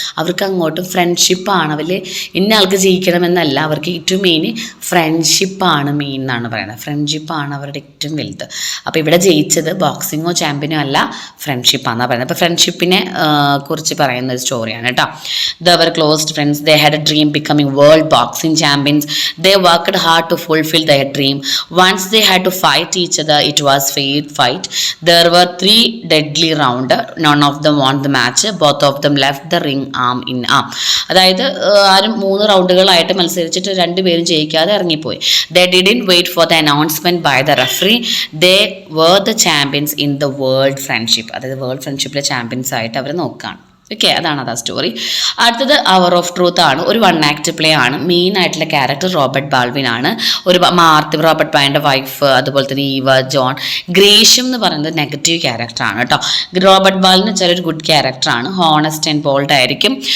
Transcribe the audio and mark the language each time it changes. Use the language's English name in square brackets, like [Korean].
[Malayalam] അവർക്ക് അങ്ങോട്ടും ഫ്രണ്ട്ഷിപ്പാണ്. ഇന്ന ആൾക്ക് ജയിക്കണമെന്നല്ല, അവർക്ക് ഏറ്റവും മെയിൻ ഫ്രണ്ട്ഷിപ്പാണ് മെയിൻ എന്നാണ് പറയുന്നത്. ഫ്രണ്ട്ഷിപ്പാണ് അവരുടെ ഏറ്റവും വലുത്. അപ്പോൾ ഇവിടെ ജയിച്ചത് ബോക്സിങ്ങോ ചാമ്പ്യനോ അല്ല, ഫ്രണ്ട്ഷിപ്പാണെന്നാണ് പറയുന്നത്. അപ്പോൾ ഫ്രണ്ട്ഷിപ്പിനെ കുറിച്ച് പറയുന്ന ഒരു സ്റ്റോറിയാണ് കേട്ടോ. [English] They were close friends. They had a dream becoming world boxing champions. They worked hard to fulfill their dream. Once they had to fight each other, it was fair fight. There were 3 deadly rounds. None of them won the match. Both of them left the ring arm in arm. [Malayalam] അതായത് ആരും 3 റൗണ്ടുകളായിട്ട് മത്സരിച്ചിട്ട് 2 പേരും ജയിക്കാതെ ഇറങ്ങിപ്പോയി. [English] They didn't wait for the announcement by the referee. They were the champions in the world friendship. [Malayalam] അതായത് world ഫ്രണ്ട്ഷിപ്പിലെ champions ആയിട്ട് അവർ നോക്കുകയാണ്. Okay, അതാണ് ആ story. അടുത്തത് അവർ ഓഫ് ട്രൂത്ത് ആണ്. ഒരു 1 ആക്ട് പ്ലേ ആണ്. മെയിൻ ആയിട്ടുള്ള ക്യാരക്ടർ റോബർട്ട് ബാൾവിൻ ആണ്. ഒരു മാർത്തി, റോബർട്ട് ബാൾവിൻ്റെ വൈഫ്, അതുപോലെ തന്നെ ഈവ ജോൺ. ഗ്രേഷ്യം എന്ന് പറയുന്നത് നെഗറ്റീവ് ക്യാരക്ടറാണ് കേട്ടോ. റോബർട്ട് ബാൾവിൻ വെച്ചാൽ ഒരു ഗുഡ് ക്യാരക്ടറാണ്, ഹോണസ്റ്റ് ആൻഡ് ബോൾഡ് ആയിരിക്കും.